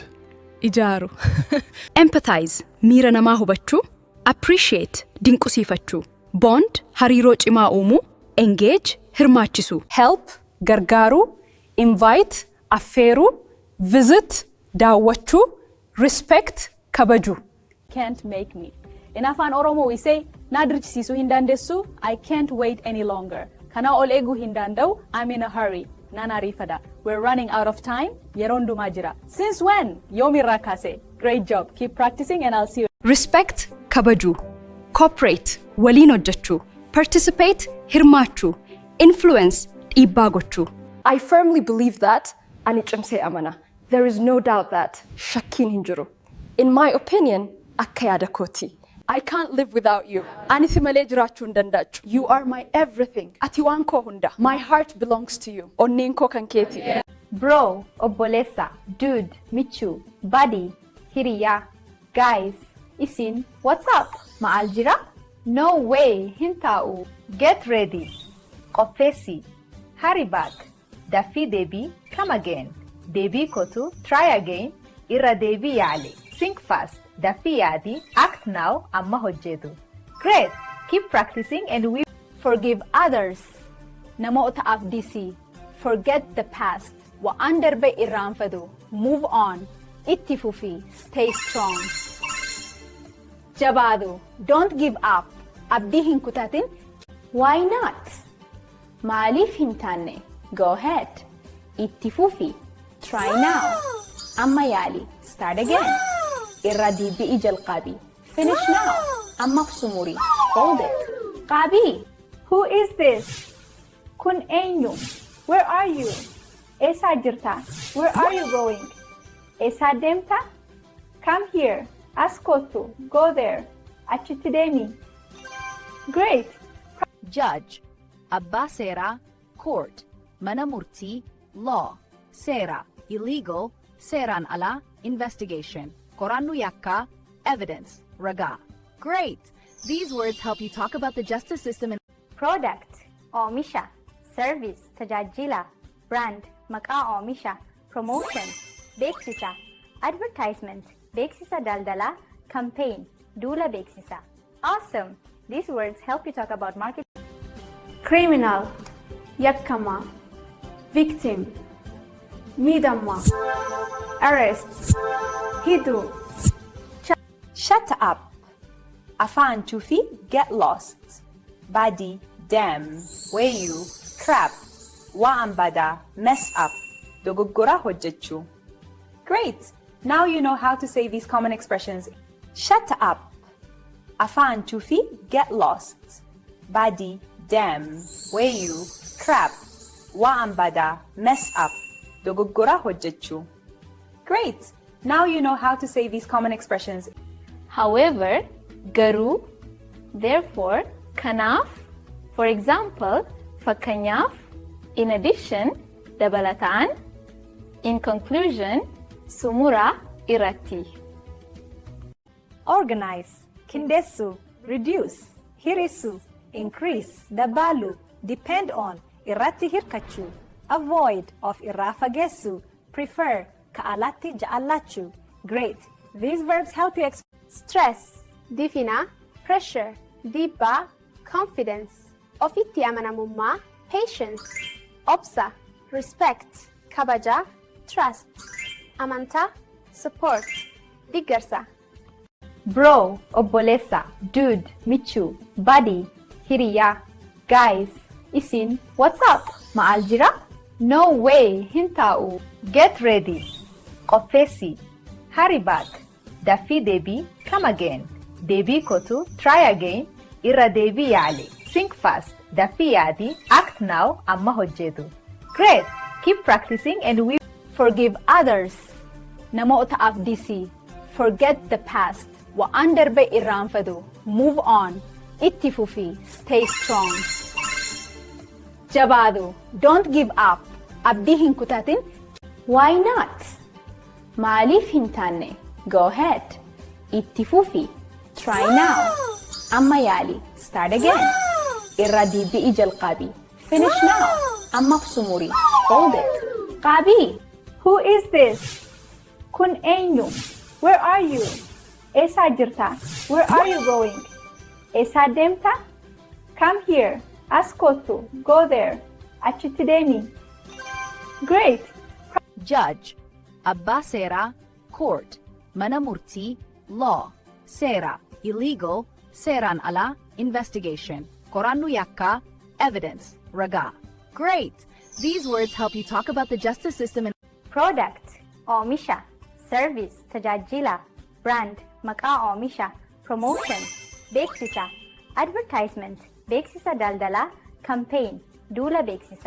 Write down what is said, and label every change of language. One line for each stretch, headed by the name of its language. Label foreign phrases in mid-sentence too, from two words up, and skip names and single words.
Oromo: ijaaru empathize miira namaa hubachuu, appreciate dinqusiifachuu, bond hariiroo cimaa uumuu, engage hirmaachisuu, help gargaaruu, invite affeeruu, visit daawwachuu, respect kabajuu.
English: Can't make me. In Afaan Oromoo we say
Oromo: na dirchisiisuu hin dandeessu,
English: I can't wait any longer.
Oromo: Kana ol eeguu hin danda'u,
English: I'm in a hurry.
Oromo: Nan ariifadha.
English: We're running out of time.
Oromo: Yeroon dhumaa jira.
English: Since when?
Oromo: Yoomirraa kaase.
English: Great job. Keep practicing and I'll see you.
Oromo: Respect kabajuu, cooperate waliin hojjechuu, participate hirmaachuu, influence dhiibbaa gochuu.
English: I firmly believe that
Oromo: ani cimsee amana.
English: There is no doubt that
Oromo: shakkiin hin jiru.
English: In my opinion,
Oromo: akka yaada kooti.
English: I can't live without you.
Oromo: Ani si malee jiraachuu hin danda'u.
English: You are my everything.
Oromo: Ati waan koo hunda.
English: My heart belongs to you.
Oromo: Onneen koo kan keeti.
English: Bro, obbolessa, dude, michuu, buddy, hiriyaa, guys, isin, what's up?
Oromo: Maal jira?
English: No way,
Oromo: hin taa'u.
English: Get ready. Qopheessi. Hurry back.
Oromo: Daffii deebii,
English: come again.
Oromo: Deebii kotu,
English: try again.
Oromo: Irra deebii yaali.
English: Think fast.
Oromo: Daffii yaadi,
English: act now,
Oromo: amma hojjetu.
English: Great. Keep practicing and we Forgive others.
Oromo: Namoota afdisii.
English: Forget the past.
Oromo: Waan darbe irraanfatu.
English: Move on.
Oromo: Itti fufii.
English: Stay strong. Jabaadu. Don't give up.
Oromo: Abdii hin kutatin.
English: Why not?
Oromo: Maaliif hin taane?
English: Go ahead.
Oromo: Itti fufii.
English: Try now.
Oromo: Amma yaali.
English: Start again.
Oromo: Irra deebi'i jalqabii.
English: Finish now.
Oromo: Amma sumuri.
English: Hold it. Qabii. Who is this?
Oromo: Kun eenyu?
English: Where are you?
Oromo: Eessa jirta?
English: Where are you going?
Oromo: Eessa deemta?
English: Come here.
Oromo: As kottu.
English: Go there.
Oromo: Achitti deemi.
English: Great. Judge,
Oromo: abbaa seeraa, court, mana murtii, law, seera, illegal, seeraan alaa, investigation, qorannu yakkaa, evidence, ragaa.
English: Great! These words help you talk about the justice system and product,
Oromo: oomisha, service, tajaajila, brand, maqaa oomisha, promotion, beeksisa, advertisement, beeksisa daldalaa, campaign, duula beeksisa.
English: Awesome! These words help you talk about marketing.
Oromo: Criminal, yakkama, victim, miidhamma, arrest, hidhu.
English: Shut up. Afaan chufi, get lost.
Oromo: Badi, damn. Wayu, crap. Waan bada,
English: mess up.
Oromo: Dogoggora hojjechu.
English: Great. Now you know how to say these common expressions. Shut up.
Oromo: Afaan chufi,
English: get lost.
Oromo: Badi, damn. Wayu, crap. Waan bada,
English: mess up.
Oromo: Dogoggora hojjechu.
English: Great. Now you know how to say these common expressions. However, garuu, therefore, kanaaf, for example, fakkeenyaaf, in addition, dabalataan, in conclusion,
Oromo: sumura irratti.
English: Organize, kindeessu, reduce, hirisu, increase, dabalu, depend on,
Oromo: irratti hirkachu, avoid, of irraa fageessu, prefer, ka'alatti ja'allachu.
English: Great. These verbs help you express Stress, difina, pressure,
Oromo: dhiibbaa, confidence, ofitti amanamummaa, patience, obsa, respect, kabaja, trust, amantaa, support, deeggarsa.
English: Bro, obbolessa, dude, michuu, buddy, hiriyaa, guys, isin, what's up?
Oromo: Maal jira?
English: No way,
Oromo: hin taa'u.
English: Get ready. Qopheessi. Hurry back.
Oromo: Daffii deebii,
English: come again.
Oromo: Deebii kotu,
English: try again.
Oromo: Irra deebii yaali.
English: Think fast.
Oromo: Daffii yaadi,
English: act now,
Oromo: amma hojjetu.
English: Great. Keep practicing and we forgive others.
Oromo: Namoota afdisii.
English: Forget the past.
Oromo: Waan darbe irraanfatu.
English: Move on.
Oromo: Itti fufii.
English: Stay strong. jabaadu. Don't give up.
Oromo: Abdii hin kutatin.
English: Why not?
Oromo: Maaliif hin taane?
English: Go ahead.
Oromo: Itti fufi.
English: Try now.
Oromo: Amma yaali.
English: Start again.
Oromo: Irra deebi'i jalqabi.
English: Finish now.
Oromo: Amma sumuri.
English: Hold it. Qabi. Who is this?
Oromo: Kun eenyu?
English: Where are you?
Oromo: Eessa jirta?
English: Where are you going?
Oromo: Eessa deemta?
English: Come here.
Oromo: As kottu.
English: Go there.
Oromo: Achitti deemi.
English: Great. Judge,
Oromo: abbaa seeraa, court, mana murtii, law, seera, illegal, seeraan alaa, investigation, qorannu yakkaa, evidence, ragaa.
English: Great! These words help you talk about the justice system in Product,
Oromo: oomisha, service, tajaajila, brand, maqaa oomisha, promotion, beeksisa, advertisement, beeksisa daldalaa, campaign, duula beeksisa.